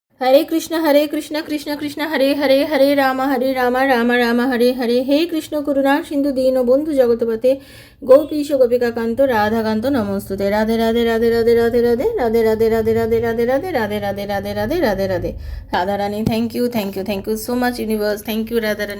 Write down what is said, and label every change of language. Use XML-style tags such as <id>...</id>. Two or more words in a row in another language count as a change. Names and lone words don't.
<sa>हरे कृष्ण कृष्ण कृष्ण हरे हरे हरे राम राम राम हरे हरे। हे कृष्ण करुणा सिंधु दीन बंधु जगतपते गोपीश गोपिका कांत राधा कांत नमस्तुते। राधे राधे राधे राधे राधे राधे राधे राधे राधे राधे राधे राधे राधे राधे राधे राधे राधे राधे।</sa> <en>राधा रानी thank you so much universe. thank you राधा रानी।</en>